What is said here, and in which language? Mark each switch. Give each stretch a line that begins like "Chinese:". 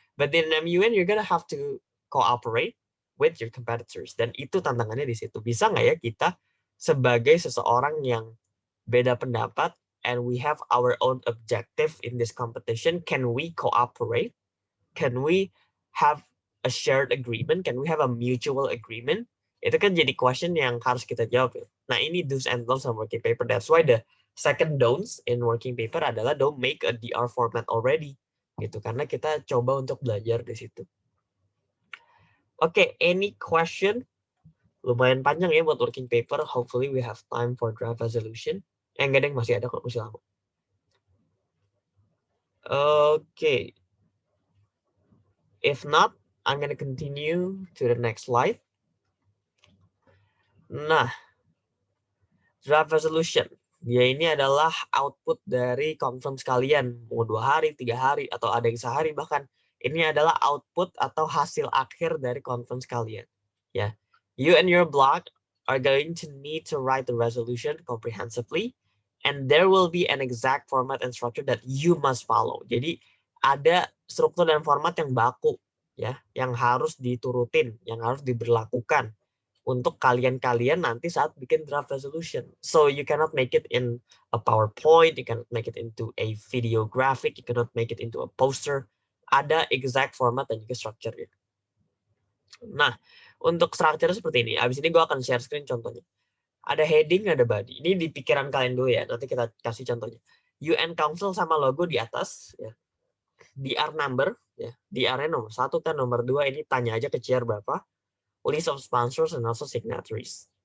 English: But in MUN you're gonna have to cooperate with your competitors,
Indonesian: dan itu tantangannya di situ. Bisa nggak ya kita sebagai seseorang yang beda pendapat
English: and we have our own objective in this competition, can we cooperate? Can we have a shared agreement? Can we have a mutual agreement?
Indonesian: Itu kan jadi question yang harus kita jawab ya. Nah ini
English: do's and don'ts on working paper. That's why the second don'ts in working paper adalah don't make a DR format already.
Indonesian: Gitu, karena kita coba untuk belajar di situ. Oke,
English: any question?
Indonesian: Lumayan panjang ya buat working paper.
English: Hopefully we have time for draft resolution.
Indonesian: Enggak deh, masih ada kok, masih lama. Oke.
English: If not, I'm gonna continue to the next slide.
Indonesian: Nah, draft resolution. Dia ini adalah output dari conference kalian. Mau 2 hari, 3 hari, atau ada yang sehari bahkan. Ini adalah output atau hasil akhir dari conference kalian. Ya,
English: You and your blog are going to need to write the resolution comprehensively, and there will be an exact format and structure that you must follow.
Indonesian: Jadi ada struktur dan format yang baku ya, yang harus diturutin, yang harus diberlakukan untuk kalian-kalian nanti saat bikin draft resolution.
English: So you cannot make it in a PowerPoint, you cannot make it into a video graphic, you cannot make it into a poster.
Indonesian: Ada exact format dan juga structure-nya. Nah, untuk structure seperti ini. Abis ini gue akan share screen contohnya. Ada heading, ada body. Ini di pikiran kalian dulu ya. Nanti kita kasih contohnya. UN Council sama logo di atas. Ya. DR number. Ya. DR-nya nomor 1 kan, nomor 2 ini tanya aja ke chair berapa.
English: List of sponsors and also signatories.